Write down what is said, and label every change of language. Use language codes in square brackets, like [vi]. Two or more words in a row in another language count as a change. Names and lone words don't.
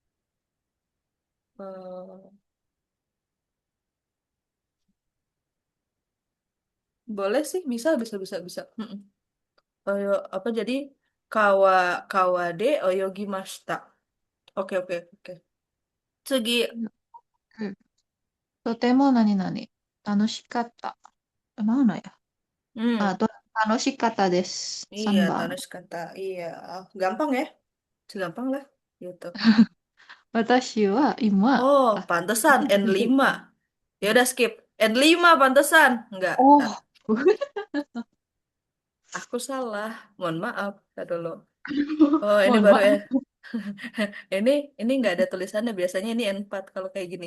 [id] Eh, boleh sih, bisa, bisa, bisa, bisa. Mm-mm. Apa jadi [ja] 川 川で 泳ぎました. [id] Oke, oke, oke. Segi, [ja] うん。とても何々。楽しかった。 [id] mana ya? hmm, [ja] 楽しかったです。 [id] iya, [ja] 3番。 [id] Tanush kata, iya, gampang ya, segampang lah, gitu. [ja] 私は今、 Oh, あ、 [id] pantesan N5. Ya udah skip. N5 pantesan. Enggak, ntar. oh, Aku salah. Mohon maaf. Ntar dulu. Oh, ini mohon baru ya. maaf. Ini ini nggak ada tulisannya. Biasanya ini N4 kalau kayak gini.